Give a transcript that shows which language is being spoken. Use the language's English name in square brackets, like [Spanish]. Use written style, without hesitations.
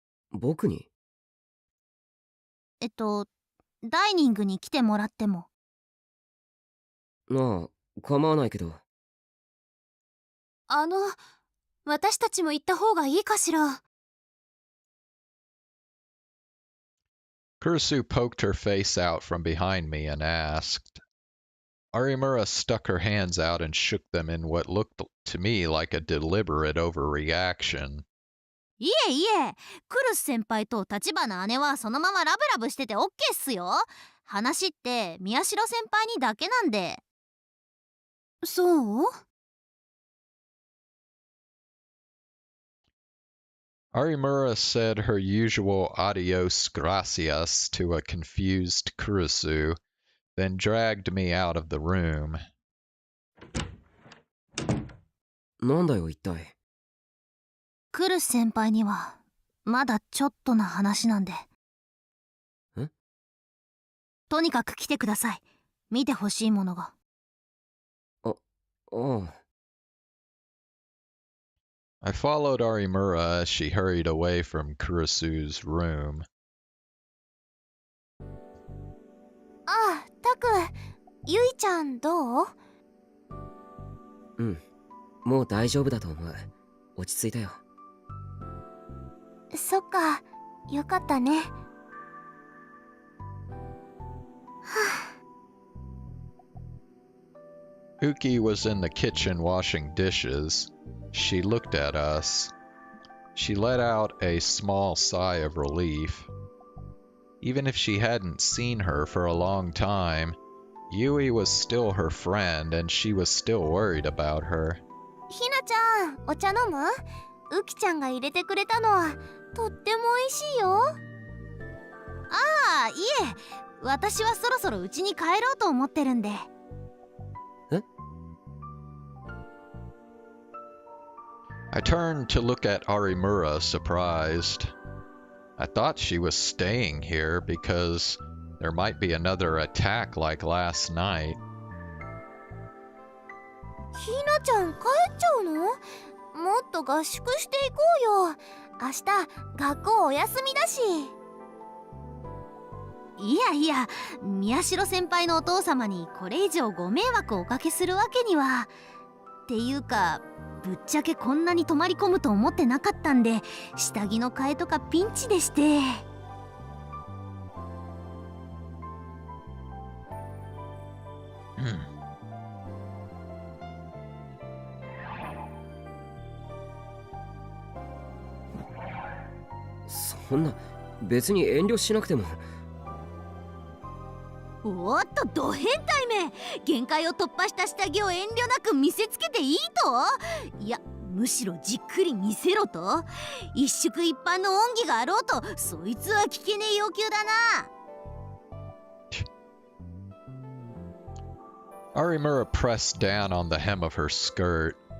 [Japanese] 僕に？ダイニングに来てもらっても。なあ、構わないけど。私たちも行った方がいいかしら。 [English] Kurisu poked her face out from behind me and asked. Arimura stuck her hands out and shook them in what looked to me like a deliberate overreaction. [Japanese] いえいえ、クルス先輩と立花姉はそのままラブラブしててオッケーっすよ。話って宮代先輩にだけなんで。そう？ [English] Arimura said her usual [Spanish] adios gracias [English] to a confused Kurisu, then dragged me out of the room. [Japanese] なんだよ一体。クルス先輩にはまだちょっとな話なんで。ん？とにかく来てください。見てほしいものが。ああ。 [English] I followed Arimura as she hurried away from Kurisu's room. [Japanese] あ、タク、ゆいちゃんどう？うん、もう大丈夫だと思う。落ち着いたよ。そっか、よかったね。 [English] Uki was in the kitchen washing dishes. She looked at us. She let out a small sigh of relief. Even if she hadn't seen her for a long time, Yui was still her friend and she was still worried about her. [Japanese] ひなちゃん、お茶飲む？ウキちゃんが入れてくれたのはとっても美味しいよ。ああ、いえ、私はそろそろ家に帰ろうと思ってるんで。 [English] I turned to look at Arimura, surprised. I thought she was staying here because there might be another attack like last night. [Japanese] ひなちゃん帰っちゃうの？もっと合宿していこうよ。明日学校お休みだし。いやいや、宮代先輩のお父様にこれ以上ご迷惑をおかけするわけには。ていうかぶっちゃけこんなに泊まり込むと思ってなかったんで、下着の替えとかピンチでして。そんな別に遠慮しなくても。おっとド変態め、限界を突破した下着を遠慮なく見せつけていいと？いやむしろじっくり見せろと？一宿一般の恩義があろうとそいつは聞けねえ要求だな。 [English] Arimura pressed down on the hem of her skirt.